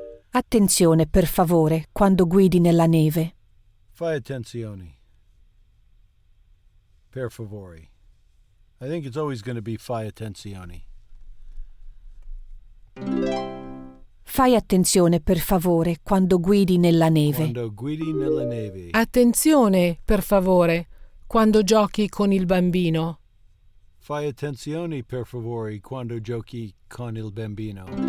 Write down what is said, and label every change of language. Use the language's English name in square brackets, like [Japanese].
[Italian] Attenzione, per favore, quando guidi nella neve. Fai attenzione. Per favore. [English] I think it's always going to be [Italian] fai attenzione. Fai attenzione per favore quando guidi nella neve. Quando guidi nella neve. Attenzione, per favore, quando giochi con il bambino. Fai attenzione per favore quando giochi con il bambino.